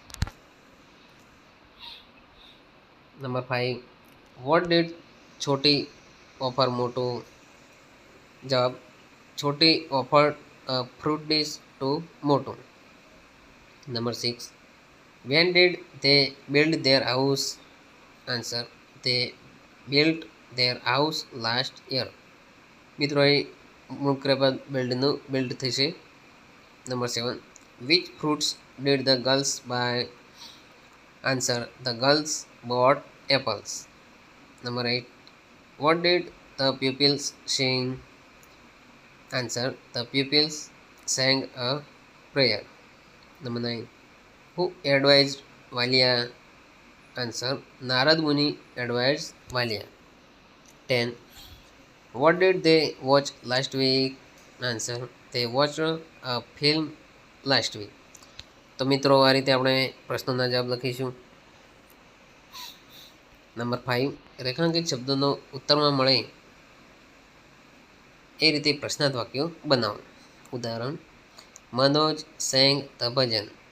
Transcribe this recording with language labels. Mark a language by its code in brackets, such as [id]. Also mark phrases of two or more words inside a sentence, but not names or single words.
[en] number 5 what did Chhoti offer Motu? જવાબ Chhoti offer fruit dish to Motu. number 6 when did they build their house? આન્સર they built their house last year. [gu] મિત્રો અહીં મૂળ ક્રિયાપદ બિલ્ડ થશે. [en] નંબર 7 which fruits did the girls buy? આન્સર the girls bought apples. નંબર 8 what did the pupils sing? આન્સર the pupils sang a prayer. નંબર 9 who advised Walia? આન્સર નારદ મુનિ advised Walia. 10 what did they watch last week? આન્સર they watched a film last week. [gu] તો મિત્રો આ રીતે આપણે પ્રશ્નોના જવાબ લખીશું. નંબર 5 રેખાંકિત શબ્દોનો ઉત્તરમાં મળે એ રીતે પ્રશ્નાર્થ વાક્યો બનાવો. [en] ઉદાહરણ મનોજ sang the ભજન.